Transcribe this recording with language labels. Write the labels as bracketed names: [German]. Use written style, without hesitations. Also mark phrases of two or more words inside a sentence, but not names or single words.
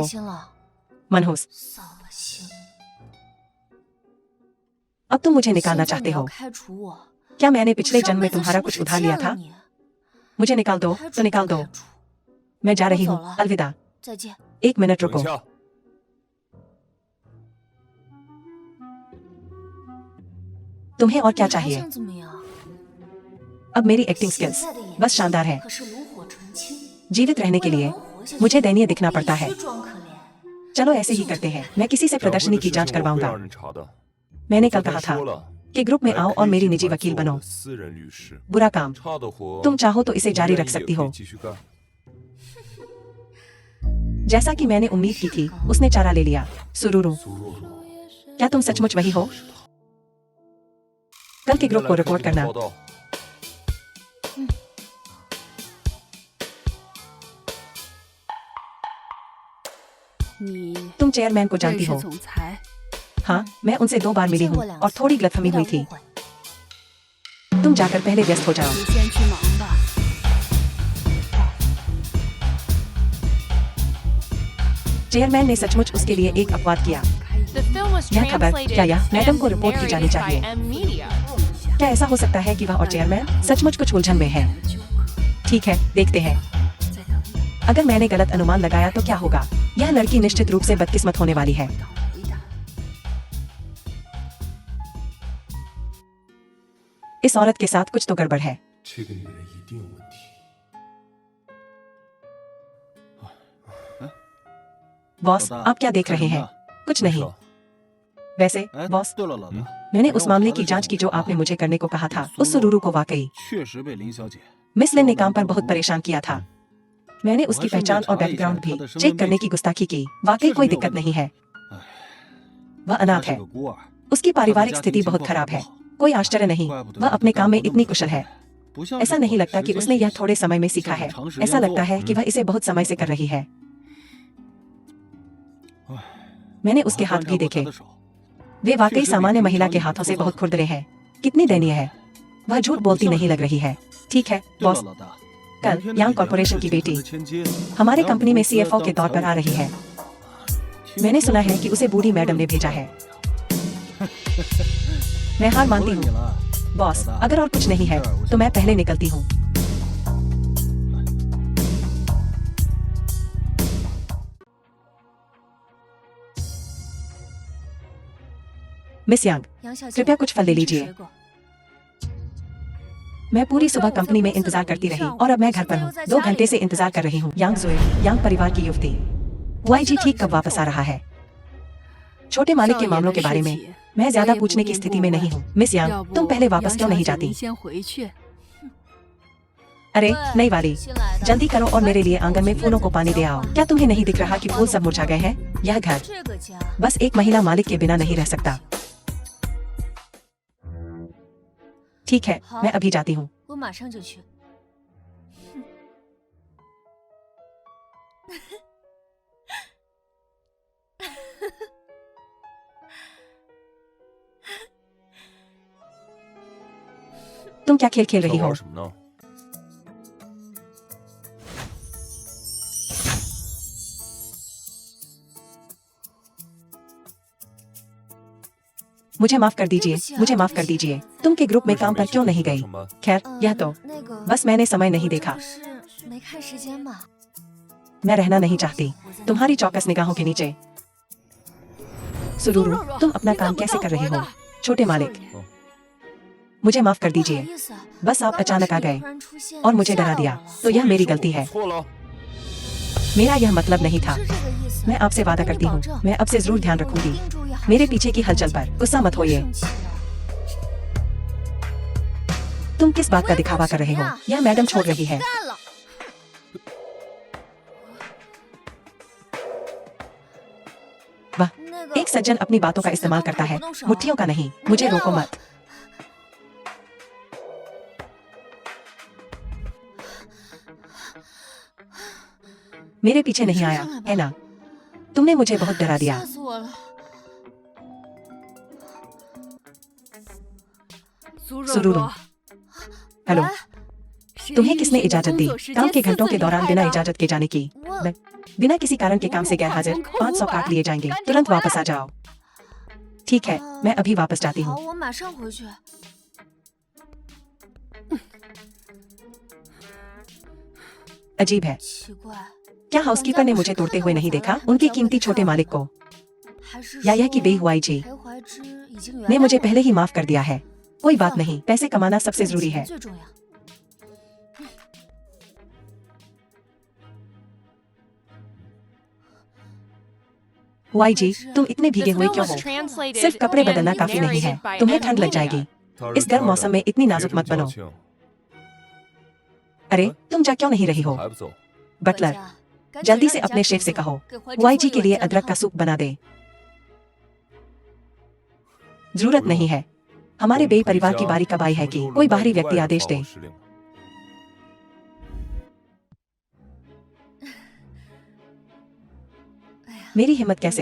[Hindi] मनहूस, अब तुम मुझे निकालना चाहते हो? क्या मैंने पिछले जन्म में तुम्हारा कुछ उधार लिया था? मुझे निकाल दो तो निकाल दो। मैं जा रही हूँ, अलविदा। 1 मिनट [Chinese] 等 [Hindi] रुको। [Chinese] 一下， [Hindi] तुम्हें और क्या चाहिए? अब मेरी [English] acting skills [Hindi] बस शानदार है। जीवित रहने के लिए मुझे दयनीय दिखना पड़ता है। चलो ऐसे ही करते हैं। मैं किसी से [Chinese] 小慧 [Hindi] प्रदर्शनी [Chinese] 的 [Hindi] की [Chinese] 事 [Hindi] जांच [Chinese] 情我会 [Hindi] करवाऊंगा। [Chinese] 让人查的。 [Hindi] मैंने [Chinese] 我 [Hindi] कल [Chinese] 跟 [Hindi] कहा [Chinese] 他 [Hindi] था [Chinese] 说了， [Hindi] कि ग्रुप में [Chinese] 来 [Hindi] आओ [Chinese] 培 [Hindi] और मेरी [Chinese] 训 [Hindi] निजी [Chinese] 你 [Hindi] वकील [Chinese] 做我 [Hindi] बनो। [Chinese] 的私人律师。 [Hindi] बुरा काम [Chinese] 差的活 [Hindi] तुम चाहो तो इसे [Chinese] 我 [Hindi] जारी [Chinese] 愿 [Hindi] रख [Chinese] 意也 [Hindi] सकती [Chinese] 可 [Hindi] हो। [Chinese] 以继续干。 [Hindi] जैसा कि मैंने उम्मीद की थी, उसने चारा ले लिया। सुरुरु, [Chinese] 苏若若， [Hindi] क्या तुम सचमुच वही हो? [Chinese] 是他。 [Hindi] कल के [Chinese] 明天 [Hindi] ग्रुप [Chinese] 来 [Hindi] को [Chinese] 开 [Hindi] रिपोर्ट [Chinese] 这个 [Hindi] करना। [Chinese] 报道。你 [Hindi] तुम चेयरमैन को [Chinese] 认 [Hindi] जानती [Chinese] 识 [Hindi] हो? [Chinese] 总裁， [Hindi] हाँ, मैं उनसे 2 बार मिली हूँ और थोड़ी गलतफहमी हुई थी। तुम जाकर पहले व्यस्त हो जाओ। [Chinese] 你先去忙吧。 [Hindi] चेयरमैन ने सचमुच उसके लिए एक अपवाद किया। [English] The film was [Hindi] यह खबर क्या यह [English] translated [Hindi] मैडम को [English] and [Hindi] रिपोर्ट की जानी [English] narrated by [Hindi] चाहिए? [English] M Media. [Hindi] क्या ऐसा हो सकता है कि वह और चेयरमैन सचमुच कुछ उलझन में है? ठीक है, देखते हैं। अगर मैंने गलत अनुमान लगाया तो क्या होगा? यह लड़की निश्चित रूप से बदकिस्मत होने वाली है। इस औरत के साथ कुछ तो गड़बड़ है। [Chinese] 这个女人一定有问题。 [Hindi] बॉस, [Chinese] 老大 [Hindi] आप क्या देख [Chinese] 干 [Hindi] रहे [Chinese] 什么 [Hindi] हैं? [Chinese] 呢 [Hindi] कुछ [Chinese] 没 [Hindi] नहीं। [Chinese] 事， [Hindi] वैसे [Chinese] 哎， [Hindi] बॉस, [Chinese] 对了，老大， [Hindi] मैंने [Chinese] 让 [Hindi] उस [Chinese] 我 [Hindi] मामले [Chinese] 查 [Hindi] की [Chinese] 的 [Hindi] जांच [Chinese] 这 [Hindi] की [Chinese] 个 [Hindi] जो [Chinese] 股啊 [Hindi] आपने मुझे करने को कहा था। [Chinese] 苏 [Hindi] उस सुरुरु को [Chinese] 若 [Hindi] वाकई [Chinese] 确实被林小姐 [Hindi] मिस लिन ने काम पर बहुत परेशान किया था। मैंने उसकी पहचान और बैकग्राउंड भी चेक करने की गुस्ताखी की। वाकई कोई दिक्कत नहीं है। वह [Chinese] 她 [Hindi] अनाथ [Chinese] 是 [Hindi] है। [Chinese] 个孤儿， [Hindi] उसकी [Chinese] 她的 [Hindi] पारिवारिक [Chinese] 家庭 [Hindi] स्थिति [Chinese] 情 [Hindi] बहुत [Chinese] 况 [Hindi] खराब [Chinese] 很 [Hindi] है। [Chinese] 不好， [Hindi] कोई आश्चर्य नहीं, [Chinese] 怪不得 [Hindi] वह [Chinese] 她 [Hindi] अपने [Chinese] 干 [Hindi] काम में [Chinese] 活那么 [Hindi] इतनी [Chinese] 出 [Hindi] कुशल [Chinese] 色 [Hindi] है। [Chinese] 不像 [Hindi] ऐसा [Chinese] 是 [Hindi] नहीं [Chinese] 短 [Hindi] लगता [Chinese] 时 [Hindi] कि [Chinese] 间 [Hindi] उसने [Chinese] 学 [Hindi] यह [Chinese] 习 [Hindi] थोड़े समय में सीखा [Chinese] 像 [Hindi] है। [Chinese] 是长时间 [Hindi] ऐसा [Chinese] 做 [Hindi] लगता है कि वह इसे बहुत समय से कर रही है। मैंने उसके [Chinese] 我还 [Hindi] हाथ [Chinese] 观察 [Hindi] भी [Chinese] 过她 [Hindi] देखे। [Chinese] 的手， [Hindi] वे वाकई [Chinese] 确实 [Hindi] सामान्य [Chinese] 比 [Hindi] महिला [Chinese] 平 [Hindi] के [Chinese] 常 [Hindi] हाथों से [Chinese] 做得 [Hindi] बहुत [Chinese] 好 [Hindi] खुरदरे हैं। कितनी दयनीय है। वह झूठ बोलती नहीं लग रही है। ठीक है [Chinese] 对了， [Hindi] बॉस, [Chinese] 老大， [Hindi] कल [Chinese] 明天的 [Hindi] यांग [Chinese] 李 [Hindi] कॉर्पोरेशन [Chinese] 阳 [Hindi] की [Chinese] 是 [Hindi] बेटी [Chinese] 她的千金， [Hindi] हमारे [Chinese] 杨 [Hindi] कंपनी में [Chinese] 公司 [Hindi] सीएफओ [Chinese] 当 [Hindi] के तौर पर आ [Chinese] 财务 [Hindi] रही है। [Chinese] 听 [Hindi] मैंने [Chinese] 说 [Hindi] सुना [Chinese] 是 [Hindi] है कि उसे बूढ़ी मैडम ने भेजा है। मैं हार [Chinese] 服 [Hindi] मानती [Chinese] 了你 [Hindi] हूँ [Chinese] 了， [Hindi] बॉस। अगर और कुछ नहीं है तो मैं पहले निकलती हूँ। मिस यांग, [Chinese] 杨小姐， [Hindi] कृपया कुछ फल ले [Chinese] 您吃 [Hindi] लीजिए। [Chinese] 水果 [Hindi] मैं पूरी सुबह कंपनी में इंतजार करती रही और अब मैं घर पर हूँ। 2 घंटे से इंतजार कर रही हूँ। यांग जुए, यांग परिवार की युवती। वाईजी ठीक कब वापस आ रहा है? छोटे मालिक [Chinese] 少 [Hindi] के [Chinese] 爷 [Hindi] मामलों [Chinese] 的 [Hindi] के [Chinese] 事 [Hindi] बारे में [Chinese] 情 [Hindi] मैं ज्यादा [Chinese] 我也不 [Hindi] पूछने की [Chinese] 便 [Hindi] स्थिति [Chinese] 过 [Hindi] में [Chinese] 问 [Hindi] नहीं हूँ। मिस [Chinese] 要 [Hindi] यांग, [Chinese] 不 [Hindi] तुम पहले वापस [Chinese] 杨 [Hindi] क्यों [Chinese] 小 [Hindi] नहीं [Chinese] 姐 [Hindi] जाती? [Chinese] 您先回去。 [Hindi] अरे नई वाली, जल्दी करो और मेरे लिए आंगन में फूलों को पानी दे आओ। क्या तुम्हें नहीं दिख रहा कि फूल सब मुरझा गए हैं? यह घर [Chinese] 这个家 [Hindi] बस एक महिला मालिक के बिना नहीं रह सकता। ठीक है, मैं अभी जाती हूँ। [Chinese] 我马上就去。 [Hindi] तुम क्या खेल खेल [Chinese] 在 [Hindi] रही हो? [Chinese] 玩什么呢？ [Hindi] मुझे माफ कर दीजिए, मुझे माफ कर दीजिए। तुम के ग्रुप में [Chinese] 为什 [Hindi] काम [Chinese] 么 [Hindi] पर [Chinese] 一起 [Hindi] क्यों [Chinese] 工 [Hindi] नहीं [Chinese] 作 [Hindi] गई? [Chinese] 上班？ [Hindi] खैर, यह तो [Chinese] 那个 [Hindi] बस मैंने समय नहीं देखा। [Chinese] 是没看时间吧？ [Hindi] मैं रहना नहीं चाहती तुम्हारी चौकस निगाहों के नीचे। सुरुरु, तुम अपना काम कैसे कर रही हो? छोटे मालिक, मुझे माफ कर [Chinese] 不好 [Hindi] दीजिए। [Chinese] 意思， [Hindi] बस आप [Chinese] 刚刚 [Hindi] अचानक [Chinese] 是 [Hindi] आ [Chinese] 你 [Hindi] गए [Chinese] 突然出现 [Hindi] और मुझे [Chinese] 吓 [Hindi] डरा [Chinese] 到 [Hindi] दिया [Chinese] 我 [Hindi] तो यह मेरी गलती है। [Chinese] 错了， [Hindi] मेरा यह मतलब नहीं था। [Chinese] 是这个意思。 [Hindi] मैं आपसे वादा [Chinese] 我跟你 [Hindi] करती [Chinese] 保 [Hindi] हूँ, [Chinese] 证 [Hindi] मैं अब से जरूर ध्यान [Chinese] 我一 [Hindi] रखूंगी [Chinese] 定注意好 [Hindi] मेरे [Chinese] 事 [Hindi] पीछे की हलचल पर। गुस्सा मत [Chinese] 别 [Hindi] होइए। [Chinese] 生气了 [Hindi] तुम किस बात का दिखावा कर रहे हो? यह मैडम छोड़ रही है। [Chinese] 干了。 [Hindi] वाह, [Chinese] 那个 [Hindi] एक सज्जन अपनी बातों का इस्तेमाल करता है, मुट्ठियों का नहीं। मुझे रोको मत। मेरे पीछे नहीं आया, है ना? तुमने मुझे बहुत डरा दिया। [Chinese] 吓死我了。苏 [Hindi] सुरूरू। हेलो, तुम्हें किसने इजाजत दी काम के घंटों के दौरान बिना इजाजत के जाने की? बिना किसी कारण के काम से गैर हाजिर 500 काट लिए जाएंगे। तुरंत वापस आ जाओ। ठीक है, मैं अभी वापस जाती [Chinese] 好， [Hindi] हूँ। [Chinese] 我马上回去。 [Hindi] अजीब है, [Chinese] 奇怪， [Hindi] क्या हाउसकीपर ने मुझे तोड़ते हुए नहीं देखा? उनके कीमती छोटे मालिक को [Chinese] 还是 [Hindi] या यह कि [Chinese] 说 [Hindi] बेहुआई जी [Chinese] 裴怀之已经原 [Hindi] ने [Chinese] 谅 [Hindi] मुझे [Chinese] 我 [Hindi] पहले ही माफ कर दिया है। कोई बात नहीं, पैसे कमाना सबसे [Chinese] 挣 [Hindi] जरूरी [Chinese] 钱 [Hindi] है। [Chinese] 最重要。 [Hindi] हुआई जी, तुम इतने [English] The [Hindi] भीगे हुए [English] film [Hindi] क्यों [English] was [Hindi] हो? [English] translated [Hindi] सिर्फ कपड़े बदलना [English] and [Hindi] काफी नहीं है, [English] narrated by [Hindi] तुम्हें [English] M. [Hindi] ठंड लग [English] Mina. [Hindi] जाएगी। [Chinese] 他 [Hindi] इस गर्म मौसम में इतनी नाजुक मत बनो। [Chinese] 别这么矫情 [Hindi] अरे, तुम जा क्यों नहीं रही हो? [Chinese] 还不走？ [Hindi] बटलर, [Chinese] 管家，赶紧 [Hindi] जल्दी [Chinese] 让 [Hindi] से [Chinese] 你家 [Hindi] अपने [Chinese] 主 [Hindi] शेफ से [Chinese] 子 [Hindi] कहो [Chinese] 给怀之 [Hindi] हुआई [Chinese] 做 [Hindi] जी [Chinese] 一 [Hindi] के [Chinese] 碗 [Hindi] लिए [Chinese] 酱 [Hindi] अदरक का [Chinese] 汤 [Hindi] सूप बना दे। जरूरत नहीं है, हमारे बेई परिवार की बारी कब आई है कि कोई बाहरी व्यक्ति आदेश दे। मेरी हिम्मत कैसे?